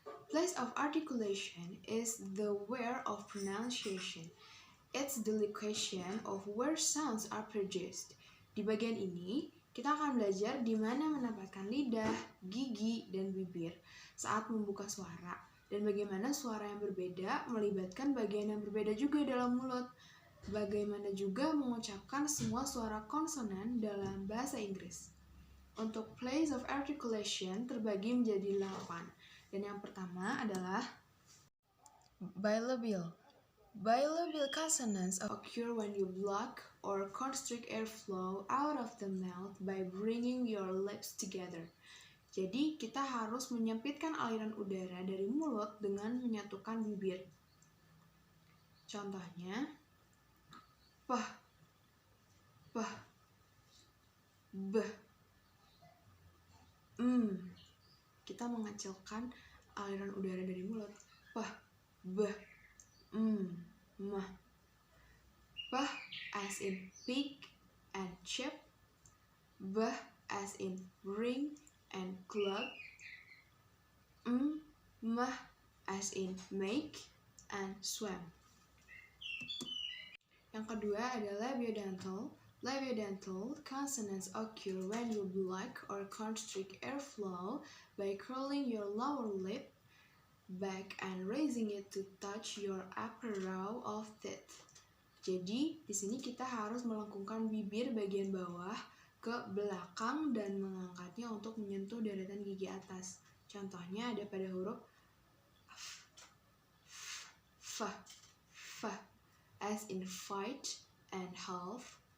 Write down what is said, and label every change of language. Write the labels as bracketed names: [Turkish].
[English] Place of articulation is the where of pronunciation. It's the location of where sounds are produced. [Indonesian] Di bagian ini, kita akan belajar di mana menempatkan lidah, gigi, dan bibir saat membuka suara, dan bagaimana suara yang berbeda melibatkan bagian yang berbeda juga dalam mulut. Bagaimana juga mengucapkan semua suara konsonan dalam bahasa Inggris. Untuk place of articulation terbagi menjadi 8. Dan yang pertama adalah bilabial. [English] Bilabial consonants occur when you block or constrict airflow out of the mouth by bringing your lips together. [Indonesian] Jadi kita harus menyempitkan aliran udara dari mulut dengan menyatukan bibir. Contohnya pah, beh. Kita mengecilkan aliran udara dari mulut. [English] Pah, beh, mah. Pah as in pig and chip. Beh as in ring and club. Mah as in make and swim. [Indonesian] Yang kedua adalah labiodental. [English] Labiodental consonants occur when you block or constrict airflow by curling your lower lip back and raising it to touch your upper row of teeth. [Indonesian] Jadi, di sini kita harus melengkungkan bibir bagian bawah ke belakang dan mengangkatnya untuk menyentuh deretan gigi atas. Contohnya ada pada huruf f, [English] as in fight and half.